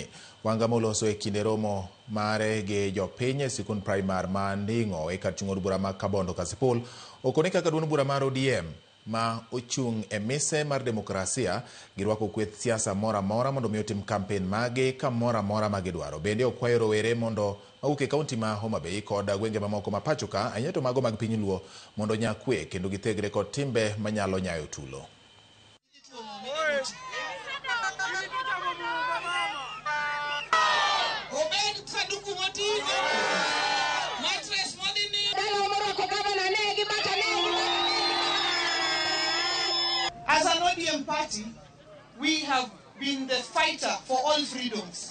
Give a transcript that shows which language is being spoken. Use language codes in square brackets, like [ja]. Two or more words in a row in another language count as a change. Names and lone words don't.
[luo] Wanga moloso e kinde romo mare ge jopiny e sikund primar ma Nding'o e kar chung'o bura ma Kabondo Kasipul okoni kaka duond bura mar ODM ma ochung' e mise mar demokrasia girwako kweth siasa mora mora mondo mi otim kampen mage ka mora mora magidwaro. Bende okwayo rowere mondo mawuok e kaunti ma Homa Bay kod gwenge mamoko ma pacho ka anyeto mago mag piny Luo mondo nyakwe kendo githegre kod timbe manyalo nyayo tulo. [en] As an ODM party, we have been the fighter for all freedoms.